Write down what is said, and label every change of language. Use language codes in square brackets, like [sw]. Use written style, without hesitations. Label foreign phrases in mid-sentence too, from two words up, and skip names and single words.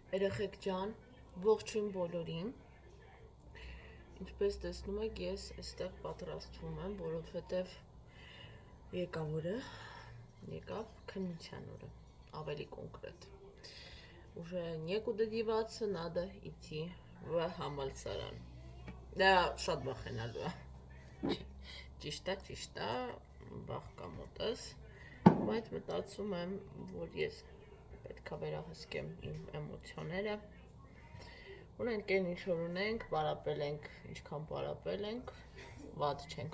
[hy] Երեխեք ջան, ողջույն բոլորին։ Ինչպես տեսնում եք, ես այստեղ պատրաստվում եմ, որովհետև եկավ քննության օրը, ավելի կոնկրետ։ [ru] Уже некуда деваться, надо идти в [hy] համալսարան։ Դա շատ վախենալու է։ Ճիշտ է, վախ կա մոտս, բայց մտածում եմ, որ ես պետք է վերահսկեմ իմ էմոցիաները։ Ունենք այն ինչ որ ունենք, պարապել ենք, ինչքան պարապել ենք, վատ չենք